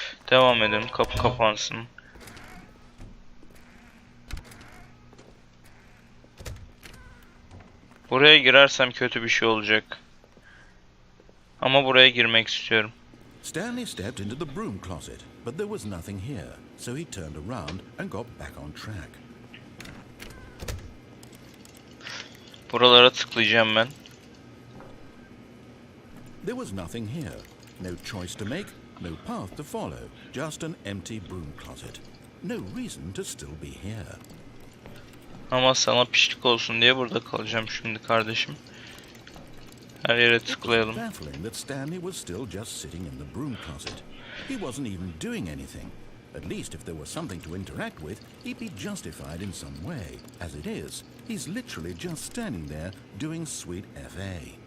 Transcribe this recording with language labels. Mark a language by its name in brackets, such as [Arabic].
[Turkish] Devam edelim, kapı kapansın. Buraya girersem kötü bir şey olacak. Ama buraya girmek istiyorum. [English] Stanley stepped into the broom closet, but there was nothing here, so he turned around and got back on track. [Turkish] Buralara tıklayacağım ben. [English] There was nothing here. No choice to make, no path to follow, just an empty broom closet. No reason to still be here. [Turkish] Ama sana pişlik olsun diye burada kalacağım şimdi kardeşim. Her yere tıklayalım. [English] Baffling that Stanley was still just sitting in the broom closet. He wasn't even doing anything. At least if there was something to interact with, he'd be justified in some way. As it is, he's literally just standing there doing sweet FA.